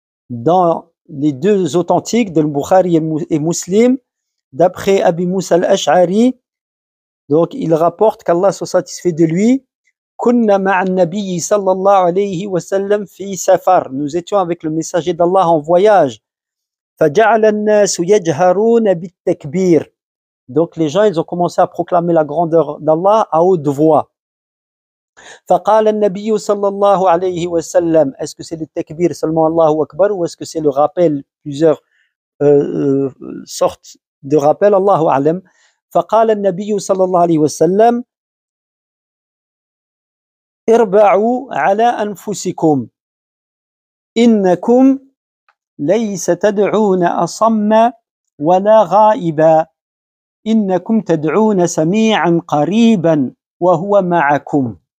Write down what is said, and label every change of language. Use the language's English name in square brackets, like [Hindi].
[French] Dans les deux authentiques de Bukhari et Muslim, d'après Abi Moussa al-Ash'ari, donc il rapporte qu'Allah soit satisfait de lui, [Arabic] Kunna ma'an nabiyyi sallallahu alayhi wa sallam fi safar. [French] Nous étions avec le messager d'Allah en voyage. [Arabic] فجعل الناس يجهرون بالتكبير. [French] Donc les gens ils ont commencé à proclamer la grandeur d'Allah à haute voix. [Arabic] فقال النبي صلى الله عليه وسلم. [French] Est-ce que c'est le takbir seulement Allahu Akbar ou est-ce que c'est le rappel, plusieurs sortes de rappels, Allahu a'lam. [Arabic] فقال النبي صلى الله عليه وسلم اربعوا على أنفسكم إنكم ليس تدعون أصم ولا غائبا إنكم تدعون سميعا قريبا وهو معكم.